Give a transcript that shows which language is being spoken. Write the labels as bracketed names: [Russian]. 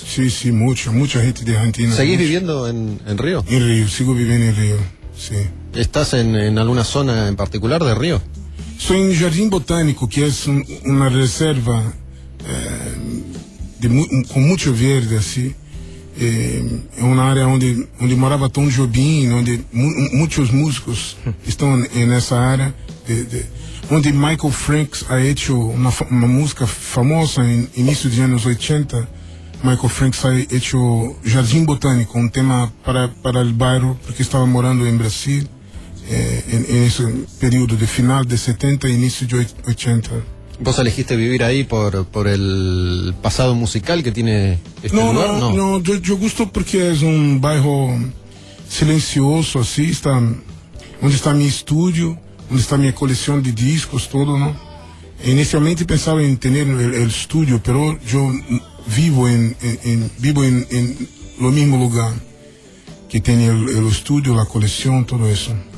[Spanish] Sí, mucha gente de Argentina. ¿Seguís viviendo en Río? En Río, sigo viviendo en Río, sí. ¿Estás en alguna zona en particular de Río? Soy en Jardín Botánico, que es una reserva con mucho verde, así. [Portuguese] é uma área onde morava Tom Jobim, onde muitos músicos estão nessa área, onde Michael Franks [Spanish] ha hecho [Portuguese] uma música famosa em início dos anos 80. Michael Franks [Spanish] ha hecho [Portuguese] Jardim Botânico, um tema para o bairro, porque estava morando em Brasil, nesse período de final de 70 e início de 80. [Spanish] ¿Vos elegiste vivir ahí por el pasado musical que tiene este lugar? No, yo gusto porque es un bairro silencioso, así, está, donde está mi estudio, donde está mi colección de discos, todo, ¿no? Inicialmente pensaba en tener el estudio, pero yo vivo en lo mismo lugar que tiene el estudio, la colección, todo eso.